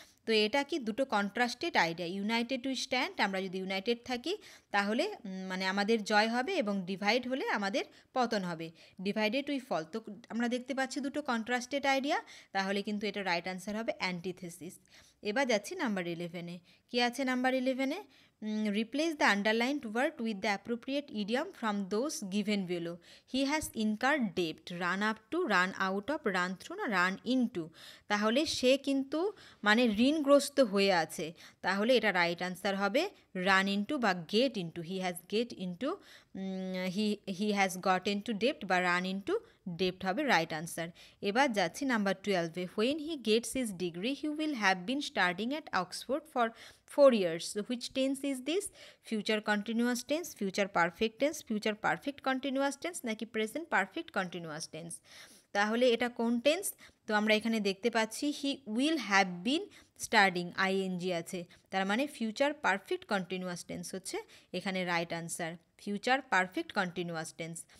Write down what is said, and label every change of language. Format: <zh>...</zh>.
<bn>তো এটা কি দুটো contrasted idea,</bn> <en>united we stand,</en> <bn>আমরা যদি ইউনাইটেড থাকি তাহলে মানে আমাদের জয় হবে, এবং ডিভাইড হলে আমাদের পতন হবে,</bn> <en>Divided we fall.</en> <bn>তো আমরা দেখতে পাচ্ছি দুটো কন্ট্রাস্টেড আইডিয়া, তাহলে কিন্তু এটা রাইট আনসার হবে অ্যান্টিথেসিস। এবার যাচ্ছি নাম্বার 11-এ। কী আছে number 11-এ,</bn> <en>replace the underlined word with the appropriate idiom from those given below. He has incurred debt, run up to, run out of, run through</en> <bn>না</bn> <en>run into।</en> <bn>তাহলে সে কিন্তু মানে ঋণগ্রস্ত হয়ে আছে, তাহলে এটা রাইট আনসার হবে রান ইনটু বা gate into, he has gate into,</bn> <en>he has got into ডেপ্ট</en> <bn>বা রান ইনটু ডেপ্ট হবে রাইট আনসার। এবার যাচ্ছি number 12-এ,</bn> <en>When he gets his degree he will have been studying at Oxford for 4 years. So which tense is this? Future continuous tense, future perfect tense, future perfect continuous tense</en> <bn>নাকি</bn> <en>present perfect continuous tense?</en> <bn>তাহলে এটা কোন tense? তো আমরা এখানে দেখতে পাচ্ছি</bn> <en>he will have been studying,</en> <bn>ING আছে, তার মানে ফিউচার পারফেক্ট কন্টিনিউয়াস টেন্স হচ্ছে এখানে right answer, future perfect continuous tense.</bn>